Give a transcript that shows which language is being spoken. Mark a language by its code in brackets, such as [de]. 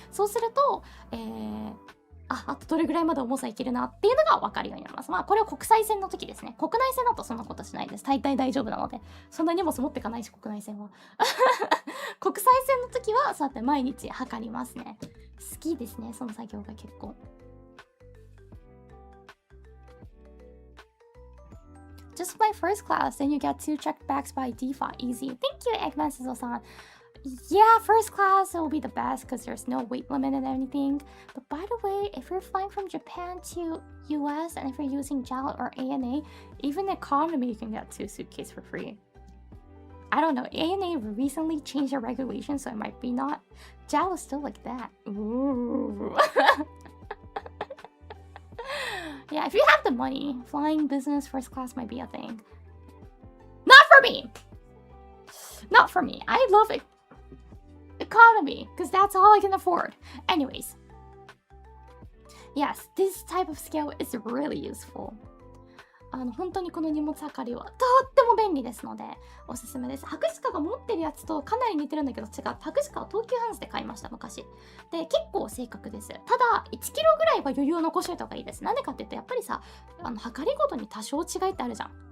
[ja] そうするとあとどれぐらいまで重さいけるなっていうのが分かるようになります。まあこれは国際線の時ですね。国内線だとそんなことしないです。大体大丈夫なので。そんな荷物持ってかないし、国内線は。国際線の時はそうやって毎日測りますね。好きですね、その作業が結構。 [en] Just my first class, then you get 2 checked bags by default. Easy. Thank you, Eggman Sizzle-san. Yeah, first class will be the best because there's no weight limit and anything. But by the way, if you're flying from Japan to US and if you're using JAL or ANA, even economy you can get 2 suitcases for free. I don't know, ANA recently changed their regulations, so it might be not. JAL is still like that. Ooh. Yeah, if you have the money, flying business first class might be a thing. Not for me! Not for me. I love it. Economy, because that's all I can afford. Anyways. Yes, this type of scale is really useful. [ja] 本当にこの荷物測りはとっても便利ですのでおすすめです。博士課が持ってるやつとかなり似てるんだけど違う。博士課は東急ハンズで買いました、昔。で、結構正確です。ただ、1キロぐらいは余裕を残しておいた方がいいです。なんでかって言うと、やっぱりさ、測りごとに多少違いってあるじゃん。